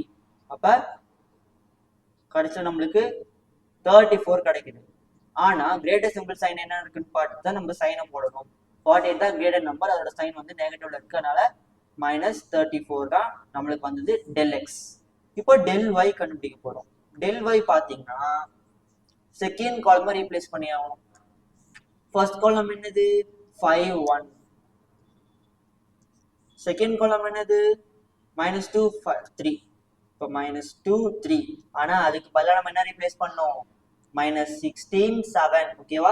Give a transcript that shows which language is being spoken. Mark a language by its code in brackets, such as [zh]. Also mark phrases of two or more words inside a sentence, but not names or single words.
[ta] அப்போ கடைசியில் நம்மளுக்கு 34 கிடைக்குது. ஆனா [en] greater simple sign [ta] என்ன இருக்குன்னு பார்த்து தான் நம்ம சைனை போடணும். 48 தான் [en] greater number, [ta] அதோட சைன் வந்து நெகட்டிவ்ல இருக்கனால -34 தான் நம்மளுக்கு வந்தது del x. இப்போ del y கண்டுபிடிக்க போறோம். del y பாத்தீங்கன்னா [en] second column [ta] ரீப்ளேஸ் பண்ணி ஆகணும். [en] first column [ta] என்னது 5 1, [en] second column [ta] என்னது -2 3, இப்போ -2 3. ஆனா அதுக்கு பதிலா நம்ம என்ன ரீப்ளேஸ் பண்ணோம், -16 7, ஓகேவா.